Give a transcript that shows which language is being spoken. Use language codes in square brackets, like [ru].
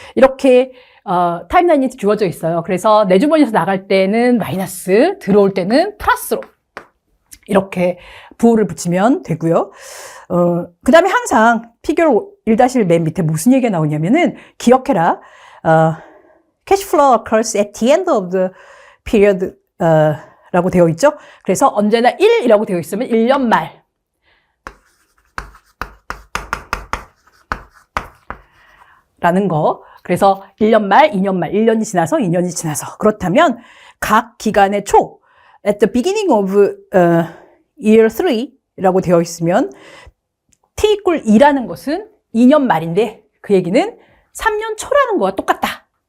[ko] 이렇게 타임라인이 주어져 있어요. 그래서 내 주머니에서 나갈 때는 마이너스, 들어올 때는 플러스로 이렇게 부호를 붙이면 되고요. 그 다음에 항상 피겨 1-1 맨 밑에 무슨 얘기가 나오냐면은 기억해라. [en] cash flow occurs at the end of the period [ko] 라고 되어 있죠. 그래서 언제나 1이라고 되어 있으면 1년 말. 라는 거. 그래서 1년 말, 2년 말, 1년이 지나서 2년이 지나서. 그렇다면 각 기간의 초, [en] at the beginning of year 3 [ko] 라고 되어 있으면 t equal 2라는 것은 2년 말인데 그 얘기는 3년 초라는 거와 똑같다.